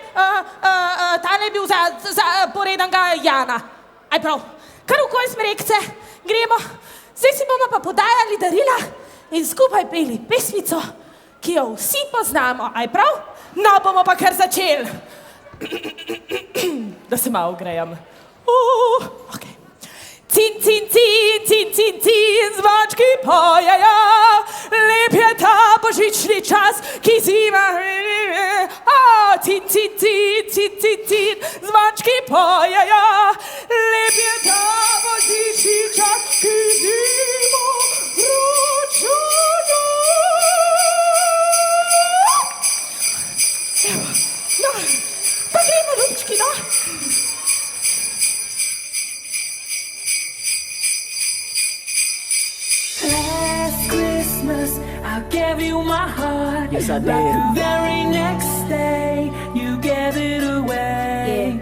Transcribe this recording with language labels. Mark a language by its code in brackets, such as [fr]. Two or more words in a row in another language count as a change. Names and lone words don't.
[sl] Tale je bil za poredanega Jana. Aj prav. Kar v koj smrekce. Gremo. Zdaj si bomo pa podajali darila in skupaj peli pesmico, ki jo vsi poznamo. Aj prav? No, bomo pa kar začeli. Da se malo grejem. Okay. Cin, cin, cin, cin, cin, cin, zvončki pojejo, lep je ta božični čas, ki zima. Cin, cin, cin, cin, cin, cin, zvončki pojejo, lep je ta božični čas, ki zima vročuje. No, pa gremo, ljubčki, no. [en] Last Christmas, I gave you my heart. Yes, I did. But the very next day, you gave it away.